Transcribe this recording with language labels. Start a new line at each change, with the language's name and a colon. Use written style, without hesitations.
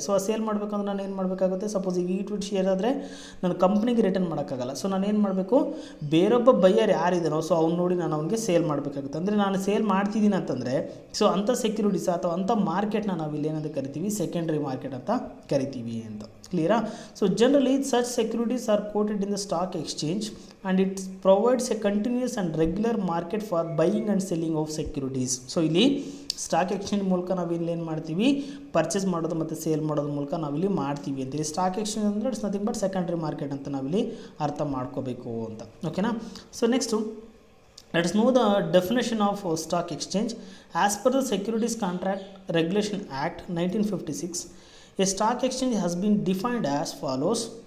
Kannada: So ಆ sale ಮಾಡಬೇಕಂದ್ರೆ ನಾನು ಏನು ಮಾಡಬೇಕಾಗುತ್ತೆ, ಸಪೋಸ್ ಈಗ ಈಕ್ವಿಟಿ ಶೇರ್ ಆದರೆ ನಾನು ಕಂಪ್ನಿಗೆ ರಿಟರ್ನ್ ಮಾಡೋಕ್ಕಾಗಲ್ಲ. ಸೊ ನಾನು ಏನು ಮಾಡಬೇಕು, ಬೇರೊಬ್ಬ ಬೈಯರ್ ಯಾರಿದ್ದಾನೋ ಸೊ ಅವ್ನು ನೋಡಿ ನಾನು ಅವನಿಗೆ ಸೇಲ್ ಮಾಡಬೇಕಾಗುತ್ತೆ. ಅಂದರೆ ನಾನು ಸೇಲ್ ಮಾಡ್ತಿದ್ದೀನಿ ಅಂತಂದರೆ ಸೊ ಅಂಥ ಸೆಕ್ಯೂರಿಟೀಸ್ ಅಥವಾ ಅಂಥ ಮಾರ್ಕೆಟ್ನ ನಾವಿಲ್ಲಿ ಏನಂತ ಕರಿತೀವಿ, ಸೆಕೆಂಡ್ರಿ ಮಾರ್ಕೆಟ್ ಅಂತ ಕರಿತೀವಿ ಅಂತ.
English: Clear? So generally such securities are quoted in the stock exchange and it provides a continuous and regular market for buying and selling of securities.
Kannada: So ಇಲ್ಲಿ ಸ್ಟಾಕ್ ಎಕ್ಸ್ಚೇಂಜ್ ಮೂಲಕ ನಾವಿಲ್ಲಿ ಏನು ಮಾಡ್ತೀವಿ, ಪರ್ಚೇಸ್ ಮಾಡೋದು ಮತ್ತು ಸೇಲ್ ಮಾಡೋದ್ರ ಮೂಲಕ ನಾವಿಲ್ಲಿ ಮಾಡ್ತೀವಿ ಅಂತೇಳಿ. ಸ್ಟಾಕ್ ಎಕ್ಸ್ಚೇಂಜ್ ಅಂದರೆ
English: it's nothing but secondary market
Kannada: ಅಂತ ನಾವಿಲ್ಲಿ ಅರ್ಥ ಮಾಡ್ಕೋಬೇಕು ಅಂತ. ಓಕೆನಾ?
English: So next let us know the definition of stock exchange. As per the Securities Contract Regulation Act 1956, a stock exchange has been defined as follows.